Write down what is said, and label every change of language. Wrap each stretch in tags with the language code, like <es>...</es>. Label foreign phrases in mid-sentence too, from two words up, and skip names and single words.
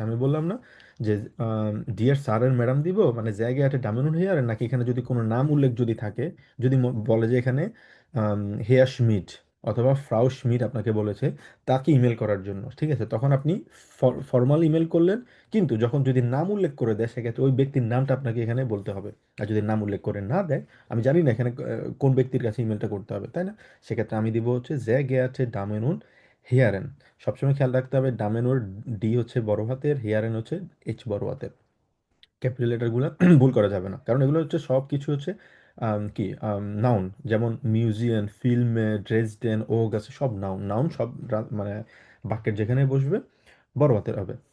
<bn>আমি বললাম না যে</bn> <en>Dear Sir and Madam</en> <bn>দিব, মানে জায়গায় একটা ডামিনুন হেয়ার, নাকি এখানে যদি কোনো নাম উল্লেখ যদি থাকে, যদি বলে যে এখানে হেয়ার schmidt অথবা ফ্রাউ schmidt আপনাকে বলেছে তাকে ইমেল করার জন্য, ঠিক আছে? তখন আপনি ফর্মাল ইমেল করলেন। কিন্তু যখন যদি নাম উল্লেখ করে দেয় সেক্ষেত্রে ওই ব্যক্তির নামটা আপনাকে এখানে বলতে হবে। আর যদি নাম উল্লেখ করে না দেয়, আমি জানি না এখানে কোন ব্যক্তির কাছে ইমেলটা করতে হবে, তাই না? সেক্ষেত্রে আমি দিব হচ্ছে</bn> <de>sehr geehrte Damen und Herren.</de> <bn>সবসময় খেয়াল রাখতে হবে ডামেনোর ডি হচ্ছে বড় হাতের, হেয়ারেন হচ্ছে এইচ বড় হাতের।</bn> <en>capital letters</en> <bn>ভুল করা যাবে না, কারণ এগুলো হচ্ছে সব কিছু হচ্ছে কি নাউন। যেমন মিউজিয়াম, ফিল্মে, ড্রেসডেন, ও গাছে সব নাউন। নাউন সব মানে বাক্যের যেখানে বসবে বড় হাতের হবে।</bn>